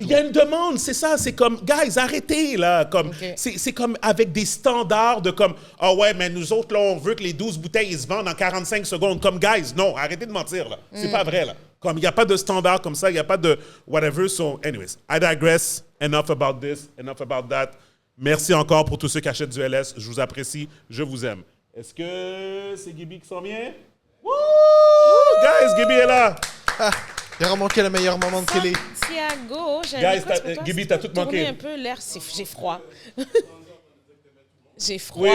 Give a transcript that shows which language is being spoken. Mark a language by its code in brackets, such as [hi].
[fr] Il y a une demande, c'est ça. C'est comme, guys, arrêtez, là. Comme, OK. c'est comme avec des standards de comme, ah ouais, mais nous autres, là, on veut que les 12 bouteilles, ils se vendent en 45 secondes. Comme, guys, non, arrêtez de mentir, là. C'est pas vrai, là. Comme, il n'y a pas de standard comme ça, il n'y a pas de whatever. [en] So, anyways, I digress. Enough about this, enough about that. [fr] Merci encore pour tous ceux qui achètent du LS. Je vous apprécie, je vous aime. Est-ce que c'est Gibi qui s'en vient? Woo! Guys, Gibi est là. Il a remanqué le meilleur moment de télé. Santiago, Guys, j'avais Gibi, t'as tout manqué. un peu l'air, j'ai froid. J'ai froid.